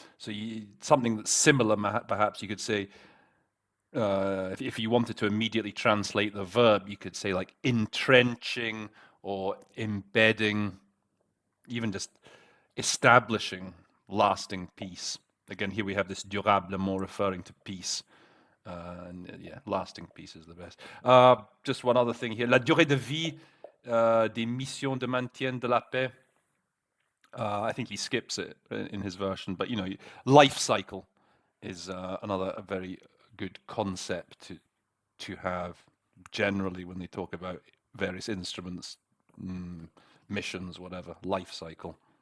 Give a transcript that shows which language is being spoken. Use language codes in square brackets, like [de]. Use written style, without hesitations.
[en] So something that's similar, perhaps you could say. If you wanted to immediately translate the verb, you could say like entrenching or embedding, even just establishing lasting peace. Again, here we have this durablement referring to peace. Lasting peace is the best. Just one other thing here. [fr] La durée de vie des missions de maintien de la paix. [en] I think he skips it in his version, but life cycle is another very good concept to have generally when they talk about various instruments, missions, whatever, life cycle.